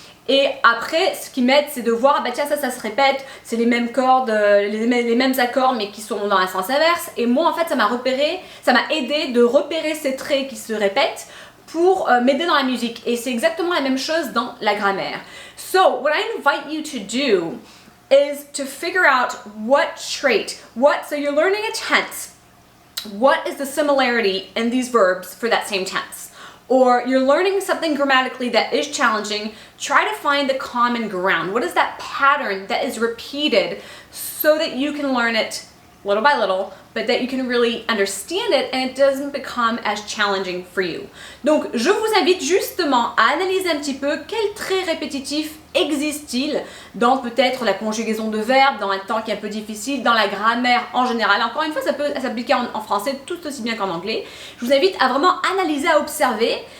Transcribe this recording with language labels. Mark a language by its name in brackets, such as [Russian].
[French] Et après, ce qui m'aide, c'est de voir, ah bah tiens, ça se répète, c'est les mêmes cordes, les mêmes accords, mais qui sont dans un sens inverse. Et moi, en fait, ça m'a aidé de repérer ces traits qui se répètent pour m'aider dans la musique. Et c'est exactement la même chose dans la grammaire. [English] So, what I invite you to do is to figure out what trait, so you're learning a tense. What is the similarity in these verbs for that same tense? Or you're learning something grammatically that is challenging, try to find the common ground. What is that pattern that is repeated so that you can learn it little by little, but that you can really understand it and it doesn't become as challenging for you. [French] Donc, je vous invite justement à analyser un petit peu quels traits répétitifs existent-ils dans peut-être la conjugaison de verbes, dans un temps qui est un peu difficile, dans la grammaire en général. Encore une fois, ça peut s'appliquer en français tout aussi bien qu'en anglais. Je vous invite à vraiment analyser, à observer.